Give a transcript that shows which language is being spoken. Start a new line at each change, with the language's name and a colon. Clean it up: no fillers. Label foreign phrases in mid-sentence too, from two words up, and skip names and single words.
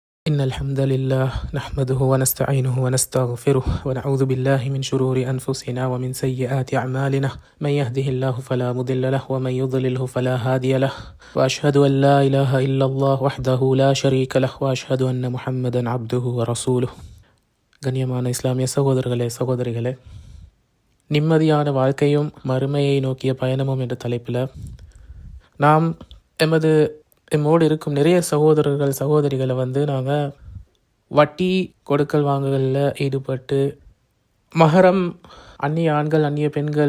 Arabic: إن الحمد لله نحمده ونستعينه ونستغفره ونعوذ بالله من شرور أنفسنا ومن سيئات أعمالنا من يهده الله فلا مضل له ومن يضلله فلا هادي له وأشهد أن لا إله إلا الله وحده لا شريك له وأشهد أن محمدا عبده ورسوله
Tamil: கண்ணியமான இஸ்லாமிய சகோதரர்களே சகோதரிகளே, நிம்மதியான வாழ்க்கையும் மறுமையை நோக்கிய பயணமும் என்ற தலைப்பில் நாம் எம்மோடு இருக்கும் நிறைய சகோதரர்கள் சகோதரிகளை நாங்கள் வட்டி கொடுக்கல் வாங்குகளில் ஈடுபட்டு மஹரம் அந்நிய ஆண்கள் அந்நிய பெண்கள்